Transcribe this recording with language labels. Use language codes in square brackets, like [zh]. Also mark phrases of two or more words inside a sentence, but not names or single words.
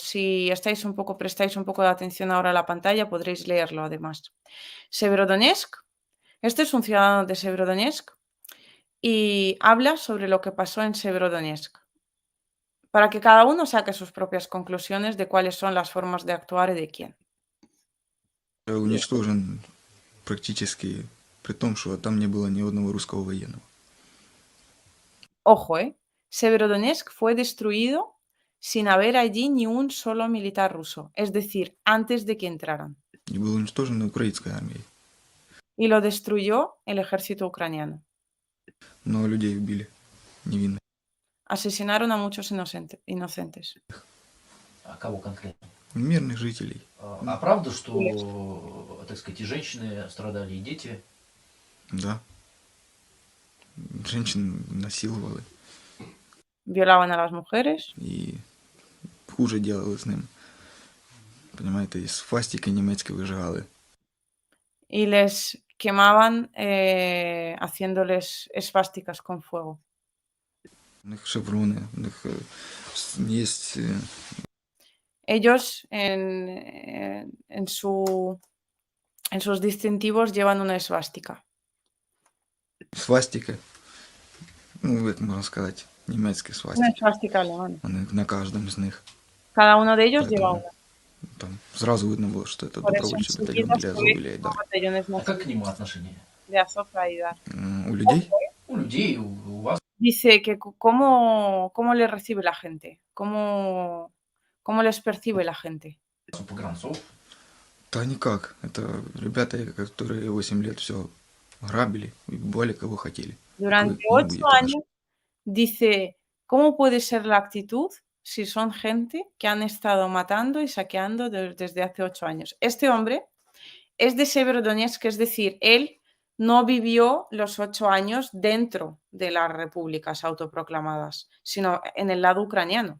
[es] Si prestáis un poco de atención ahora a la pantalla, podréis leerlo además. Severodonetsk. Este es un ciudadano de Severodonetsk y habla sobre lo que pasó en Severodonetsk, para que cada uno saque sus propias conclusiones de cuáles son las formas de actuar y de quién. [ru] Уничтожен практически, при том, что там не было ни одного русского военного. [es] Ojo, Severodonetsk fue destruido sin haber allí ni un solo militar ruso, es decir, antes de que entraran. [ru] И был уничтожен украинской армией. [es] Y lo destruyó el ejército ucraniano. [ru] Но людей убили невинных. [es] Asesinaron a muchos inocentes. [ru] А кого конкретно? Мирных жителей. А правда, что, так сказать, и женщины страдали, и дети? Да. Женщин насиловали. [es] Violaban a las mujeres. [ru] І хуже делали з ним. [uk] Понимаєте, із фастики німецькі вижигали. [es] Y les quemaban haciéndoles esvásticas con fuego. [ru] У них шеврони, у них є [es] Ellos en sus distintivos llevan una esvástica. [ru] свастики. [uk] Ну, як можна сказати, німецькі [es] Una [ru] свастики. [es] esvástica alemana. [uk] Вони на кожному з них. [es] Cada uno de ellos lleva [ru] Поэтому [es] una. [ru] там сразу видно было, что это [es] Por eso [uk] добровольчий батальон [es] enseguida [ru] для [es] se [ru] Азова [es] ve [ru] или [es] que son [ru] Айдар. [es] batallones [ru] А как к нему отношение? [es] de Azov y Aidar. [ru] У людей У людей, у вас? [es] Dice que cómo les recibe la gente, cómo les percibe la gente. [ru] У погранцов? да никак. Это ребята, которые 8 лет все грабили и убивали кого хотели. [es] Durante [ru] Ну, будет [es] 8 [ru] это [es] años, dice, ¿cómo puede ser la actitud si son gente que han estado matando y saqueando desde hace 8 años? Este hombre es de Severodonetsk, es decir, él no vivió los 8 años dentro de las repúblicas autoproclamadas, sino en el lado ucraniano.